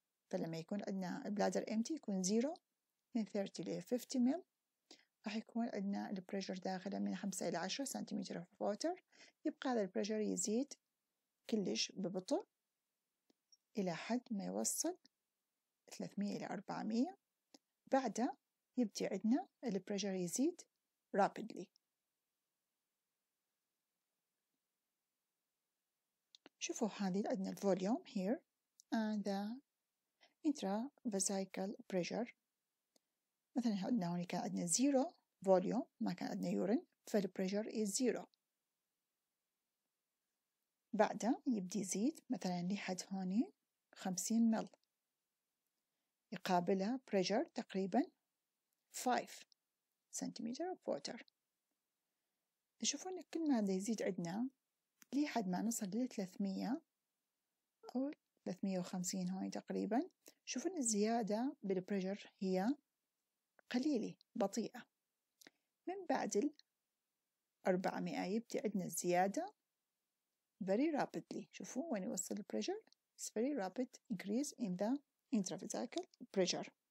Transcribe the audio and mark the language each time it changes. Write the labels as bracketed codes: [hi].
[ar] فلما يكون عندنا البلادر [en] empty [ar] يكون 0 من 30 إلى 50 مل، راح يكون عندنا البريشر داخله من 5 إلى 10 سنتيمتر [en] of water. [ar] يبقى هذا البريشر يزيد كلش ببطء إلى حد ما يوصل 300 إلى 400. بعدها يبدي عندنا البريشر يزيد [en] rapidly. [ar] شوفوا هذه عندنا الفوليوم [en] here and the intravesical pressure. [ar] مثلا عندنا هون كان عندنا 0 فوليوم، ما كان عندنا يورين، فالبريشر [en] is 0. [ar] بعدها يبدي يزيد مثلا لحد هون 50 مل، يقابلها بريشر تقريبا 5 سنتيمتر [en] of water. [ar] تشوفون كل ما يزيد عندنا لحد ما نصل ل 300 أو 350 هاي تقريبا، شوفون الزيادة بالبريشر هي قليلة بطيئة. من بعد 400 يبدأ عندنا الزيادة [en] very rapidly. [ar] شوفوا وين يوصل البريشر [en] it's very rapid increase in the intravesical pressure.